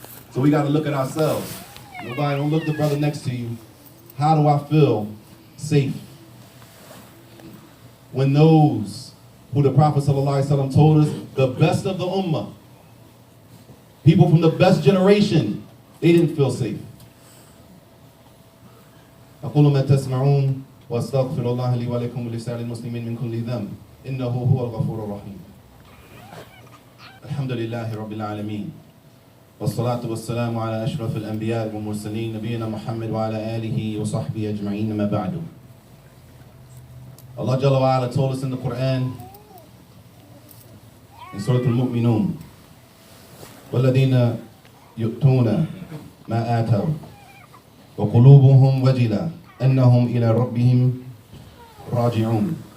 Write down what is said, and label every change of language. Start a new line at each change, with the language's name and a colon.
English: So we got to look at ourselves. Nobody don't look at the brother next to you. How do I feel safe? When those who the Prophet ﷺ told us, the best of the ummah, people from the best generation, they didn't feel safe.
Arabic: أقول ما تسمعون وأستغفر الله لي ولكم ولسائر المسلمين من كل ذنب إنه هو الغفور الرحيم. الحمد لله رب العالمين والصلاة والسلام على أشرف الأنبياء والمرسلين نبينا محمد وعلى آله وصحبه أجمعين ما بعد.
English: Allah Jalla wa Ala told us in the Quran in Surah Al-Mu'minun,
Arabic: وَالَّذِينَ يُؤْتُونَ مَا آتَوْا وَقُلُوبُهُمْ وَجِلَةٌ أَنَّهُمْ إِلَى رَبِّهِمْ رَاجِعُونَ.